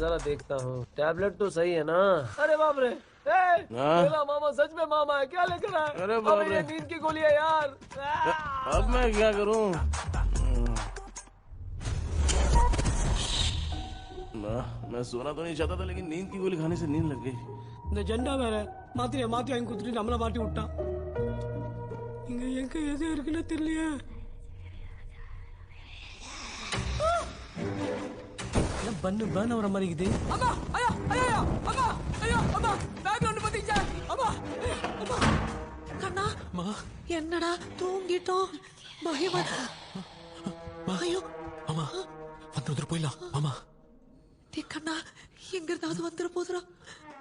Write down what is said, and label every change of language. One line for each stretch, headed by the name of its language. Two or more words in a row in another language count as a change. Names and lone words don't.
Hindi: जरा देखता हूँ, टैबलेट तो सही है ना? अरे बाप रे, मेरा मामा सच में मामा है, क्या लेकर आया? अरे बाप रे, नींद की गोली है यार। अब मैं क्या करूँ? मैं सोना तो नहीं चाहता था लेकिन नींद की गोली खाने से नींद लग गई।
Tamil: இந்த ஜெண்டா வேற மாத்திரையை மாத்தி வாங்கி கொடுத்துட்டு நம்மள மாட்டி விட்டான். இங்க எங்க எது இருக்குன்னு தெரியலையே. என்ன பன் ஆவற மாதிரி இருக்குது. அம்மா ஐயா ஐயா அம்மா ஐயா அம்மா பேக்ரவுண்ட் பத்திச்சா அம்மா அம்மா கண்ணா அம்மா என்னடா தூங்கிட்டோம் பயமா ஐயோ அம்மா வந்து போயிடலாம் அம்மா கண்ணா எங்க இருந்தாவது வந்துட போதுரா.